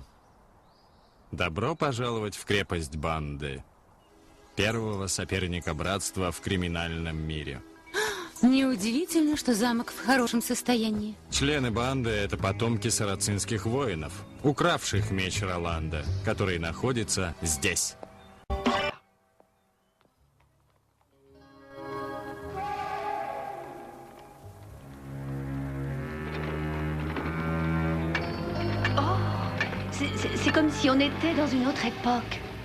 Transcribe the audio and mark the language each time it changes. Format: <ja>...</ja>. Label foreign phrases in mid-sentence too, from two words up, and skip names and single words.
<ru>Добро пожаловать в крепость банды. Первого соперника братства в криминальном мире. Неудивительно, что замок в хорошем состоянии. Члены банды — это потомки сарацинских воинов, укравших меч Роланда, который находится здесь.</ru> <fr>C'est comme si on était dans une autre époque.</fr>